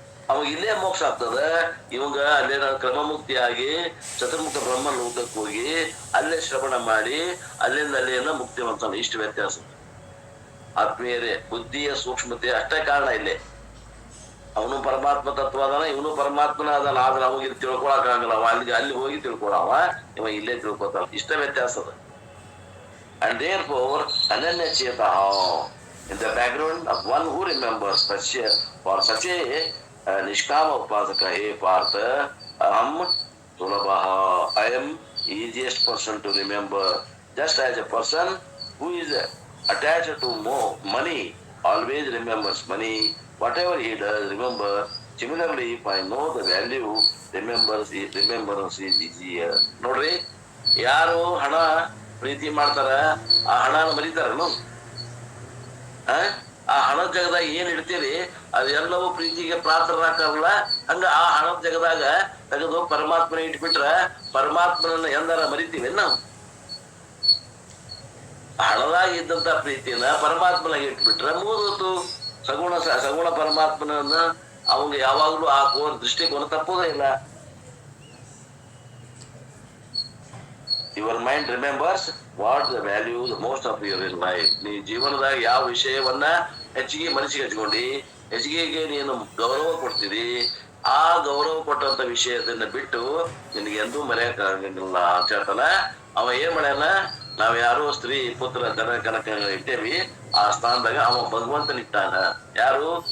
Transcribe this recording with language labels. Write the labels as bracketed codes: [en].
[kn] ಅವಾಗ ಇಲ್ಲೇ ಮೋಕ್ಷ ಆಗ್ತದ. ಇವಾಗ ಅಲ್ಲೇ ಕ್ರಮಮುಕ್ತಿಯಾಗಿ ಚತುರ್ಮುಖ ಬ್ರಹ್ಮ ಲೋಕಕ್ಕೆ ಹೋಗಿ ಅಲ್ಲೇ ಶ್ರವಣ ಮಾಡಿ ಅಲ್ಲಿಂದ ಅಲ್ಲೇನ ಮುಕ್ತಿ ಹೊಂತಾನೆ. ಇಷ್ಟು ವ್ಯತ್ಯಾಸ ಆತ್ಮೀಯರೇ. ಬುದ್ಧಿಯ ಸೂಕ್ಷ್ಮತೆ ಅಷ್ಟೇ ಕಾರಣ ಇಲ್ಲೇ. ಅವನು ಪರಮಾತ್ಮ ತತ್ವ ಅದಾನ, ಇವನು ಪರಮಾತ್ಮನ ಅದಾನ. ಆದ್ರೆ ಅವಾಗ ತಿಳ್ಕೊಳಕ್ ಆಗಲ್ಲ. ಅವ ಅಲ್ಲಿ ಹೋಗಿ ತಿಳ್ಕೊಳವ, ಇವ ಇಲ್ಲೇ ತಿಳ್ಕೊತಾನ. ಇಷ್ಟ ವ್ಯತ್ಯಾಸ ಅದ. [en] And therefore, Ananya Cheta, in the background of one who remembers for such a Nishkama Upasaka, [sa] hey Partha, Aham Sulabhaha, [en] I am easiest person to remember. Just as a person who is attached to money always remembers money, whatever he does, remember. Similarly, if I know the value, remembrance is easier. [kn] ನೋಡ್ರಿ, ಯಾರು ಹಣ ಪ್ರೀತಿ ಮಾಡ್ತಾರ ಆ ಹಣನ ಮರಿತಾರನು? ಆ ಹಣದ ಜಗದಾಗ ಏನ್ ಇಡ್ತೀರಿ ಅದೆಲ್ಲವೂ ಪ್ರೀತಿಗೆ ಪಾತ್ರರಾಗಲ್ಲ. ಹಂಗ ಆ ಹಣದ ಜಗದಾಗ ತೆಗೆದು ಪರಮಾತ್ಮನ ಇಟ್ಬಿಟ್ರ ಪರಮಾತ್ಮನನ್ನ ಎಂದಾರ ಮರಿತೀವಿ ನಾವು? ಹಣದಾಗ ಇದ್ದಂತ ಪ್ರೀತಿನ ಪರಮಾತ್ಮನಾಗ ಇಟ್ಬಿಟ್ರೆ ಮುಗಿದೋತು. ಸಗುಣ ಪರಮಾತ್ಮನನ್ನ ಅವಂಗ ಯಾವಾಗ್ಲೂ ಆ ದೃಷ್ಟಿಕೋನ ತಪ್ಪೋದೇ ಇಲ್ಲ. [en] Your mind remembers what the value the most of your life. [kn] ನೀ ಜೀವನದಾಗ ಯಾವ ವಿಷಯವನ್ನ ಹೆಚ್ಚಿಗೆ ಮನಸ್ಸಿಗೆ ಹಚ್ಕೊಂಡಿ, ಹೆಚ್ಚಿಗೆ ನೀನು ಗೌರವ ಕೊಡ್ತೀರಿ, ಆ ಗೌರವ ಕೊಟ್ಟಂತ ವಿಷಯದನ್ನ ಬಿಟ್ಟು ನಿನಗೆ ಎಂದೂ ಮರೆಯಕ್ ಆಗಂಗಿಲ್ಲ ಅಂತ ಹೇಳ್ತಾನ. ಅವ ಏನ್ ಮಾಡ್ಯಾನ? ನಾವ್ ಯಾರೋ ಸ್ತ್ರೀ ಪುತ್ರ ದನ ಕನಕ ಇಟ್ಟೇವಿ, ಆ ಸ್ಥಾನದಾಗ ಅವ ಭಗವಂತನ ಇಟ್ಟಾನ. ಯಾರು?